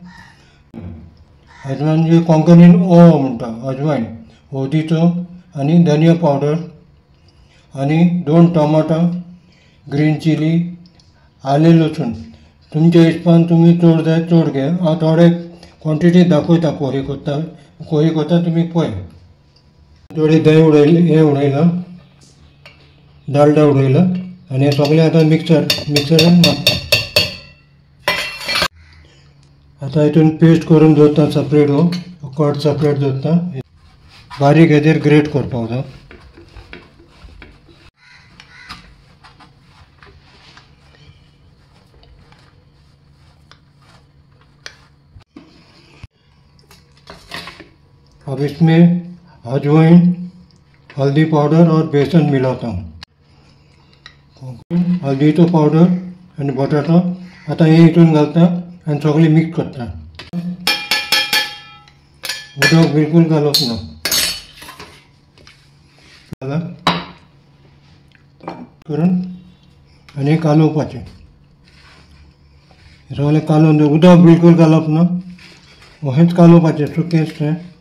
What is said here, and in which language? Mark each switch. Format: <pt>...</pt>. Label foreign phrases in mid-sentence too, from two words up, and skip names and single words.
<kok>हाजे म्हणजे कोंकणीन ओवा म्हणटा अजवायन हळदीचो आनी धनिया पावडर आनी 2 टमाटा</kok> <en>green chili</en> <kok>आले लसूण तुमच्या हिसपान तुमी चड जाय चड घे हांव थोडे क्वॉन्टिटी दाखयता कोरी कोत्ता तुमी पळय थोडे दही उडयलां डालडा उडयला आनी हें सगळें आतां मिक्सरान मारता आतां हितून पेस्ट करून दवरता सेपरेट हो कट सेपरेट दवरता बारीक हेजेर ग्रेट करपाक जाय</kok> <hi>अब इसमें अजवाइन हल्दी पाउडर और बेसन मिलाता हूँ हल्दी तो पाउडर</hi> <kok>आणि बटाटा आता हे हितून घालता आणि सगळे मिक्स करता उदक बिलकुल घालप ना करून आणि कालोवपाचें सगळें कालोवन उदक बिलकुल घालप ना अशेंच कालोवपाचें सुकेंच तें</kok>